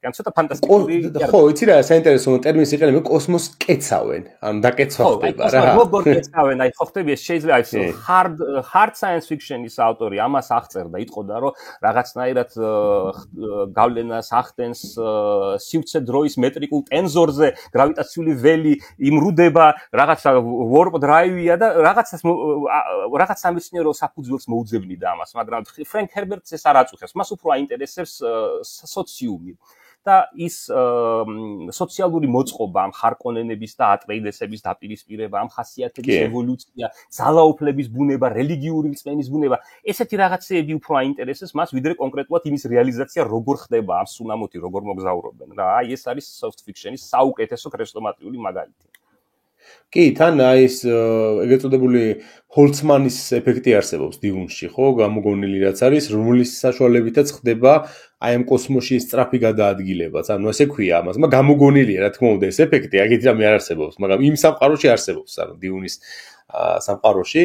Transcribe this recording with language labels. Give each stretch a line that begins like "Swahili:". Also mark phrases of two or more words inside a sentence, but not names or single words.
Georgian: ან ცოტა ფანტასტიკური. ხო, იცი რა, საინტერესო ტერმინს იყენებენ კოსმოსს კეცავენ, ან დაკეცვა ხდება რა. როგორ კეცავენ, აი ხო ხდება ეს შეიძლება აი
English: hard science fiction-
Georgian: ის ავტორი ამას აღწერდა, იტყოდა რომ რაღაცნაირად გავლენას ახდენს სივრცე დროის მეტრიკულ ტენზორზე, გრავიტაციული ველი იმრუდება, რაღაცა
English: warp drive-
Georgian: ია და რაღაც სამეცნიერო საფუძველს მოუძებნიდა ამას, მაგრამ ფრენკ ჰერბერტს ეს არ აწუხებს. მას უფრო აინტერესებს სოციუმი და ის სოციალური მოწყობა, ამ ხარკონენების და ატრეიდესების დაპირისპირება, ამ ხასიათების ევოლუცია, ძალაუფლების ბუნება, რელიგიური რწმენის ბუნება, ესეთი რაღაცეები უფრო აინტერესებს მას, ვიდრე კონკრეტულად იმის რეალიზაცია როგორ ხდება ამ სუნამოთი, როგორ მოგზაურობენ რა. აი ეს არის
English: soft fiction-
Georgian: ის საუკეთესო ქრესტომატიული მაგალითი. კი, თან აი ეს ეგრეთ წოდებული ჰოლცმანის ეფექტი არსებობს Dune-ში, ხო, გამოგონილი რაც არის, რომლის საშუალებითაც ხდება აი ამ კოსმოსში სწრაფი გადაადგილებაც. ანუ ესე ქვია ამას, მაგრამ გამოგონილია, რა თქმა უნდა, ეს ეფექტი, აგეთი რამე არ არსებობს, მაგრამ იმ სამყაროში არსებობს, ანუ Dune-ის სამყაროში.